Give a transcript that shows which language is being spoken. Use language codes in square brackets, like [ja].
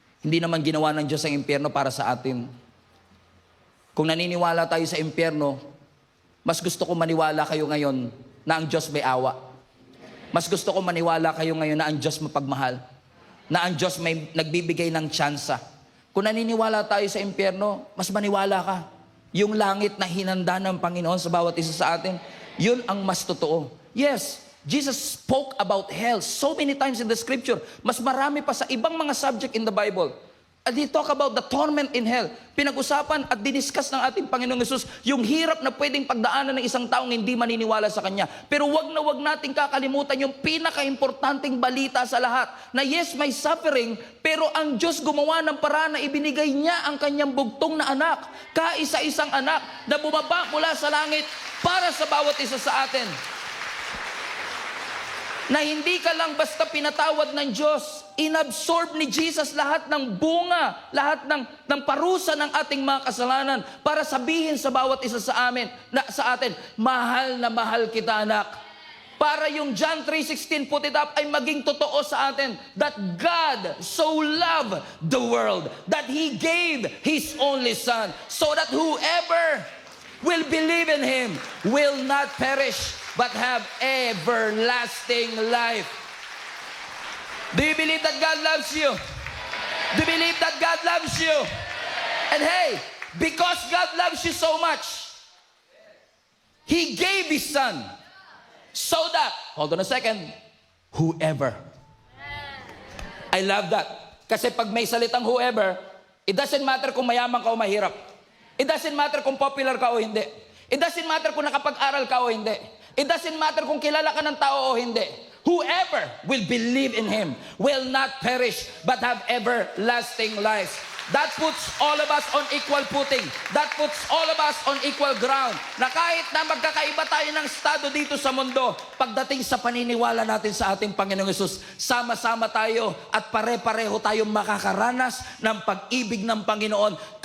[tl] Hindi naman ginawa ng Diyos ang impyerno para sa atin. Kung naniniwala tayo sa impyerno, mas gusto ko maniwala kayo ngayon na ang Diyos may awa. Mas gusto ko maniwala kayo ngayon na ang Diyos mapagmahal, na ang Diyos may nagbibigay ng tsansa. Kung naniniwala tayo sa impyerno, mas maniwala ka. Yung langit na hinanda ng Panginoon sa bawat isa sa atin, yun ang mas totoo. [en] Yes, Jesus spoke about hell so many times in the scripture. [tl] Mas marami pa sa ibang mga [en] subject in the Bible. And he talk about the torment in hell. [tl] Pinag-usapan at diniscuss ng ating Panginoong Yesus yung hirap na pwedeng pagdaanan ng isang taong hindi maniniwala sa Kanya. Pero wag na wag nating kakalimutan yung pinaka-importanting balita sa lahat. Na yes, may suffering, pero ang Diyos gumawa ng paraan na ibinigay niya ang Kanyang bugtong na anak. Kaisa-isang anak na bumaba mula sa langit para sa bawat isa sa atin. Na hindi ka lang basta pinatawad ng Diyos, inabsorb ni Jesus lahat ng bunga, lahat ng parusa ng ating mga kasalanan para sabihin sa bawat isa sa atin, mahal na mahal kita, anak. Para yung [en] John 3:16 put it up [tl] ay maging totoo sa atin, [en] that God so loved the world that He gave His only Son, so that whoever will believe in Him will not perish but have everlasting life. Do you believe that God loves you? Do you believe that God loves you? And hey, because God loves you so much, He gave His Son so that, hold on a second, whoever. I love that. [tl] Kasi pag may salitang whoever, [en] it doesn't matter [tl] kung mayaman ka o mahirap. [en] It doesn't matter [tl] kung popular ka o hindi. It doesn't matter kung nakapag-aral ka o hindi. [en] It doesn't matter [tl] kung kilala ka ng tao o hindi. [en] Whoever will believe in Him will not perish but have everlasting life. That puts all of us on equal footing. That puts all of us on equal ground. [tl] Na kahit na magkakaiba tayo ng estado dito sa mundo, pagdating sa paniniwala natin sa ating Panginoong Yesus, sama-sama tayo at pare-pareho tayong makakaranas ng pag-ibig ng Panginoon.